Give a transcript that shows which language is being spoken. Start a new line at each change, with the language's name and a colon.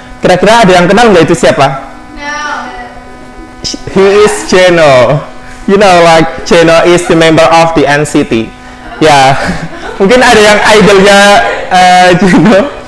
Indonesian: Kira-kira ada yang kenal nggak itu siapa?
English: No. He is Jeno. You know, like Jeno is the member of the NCT.
Indonesian: Ya, mungkin ada yang idolnya Jeno.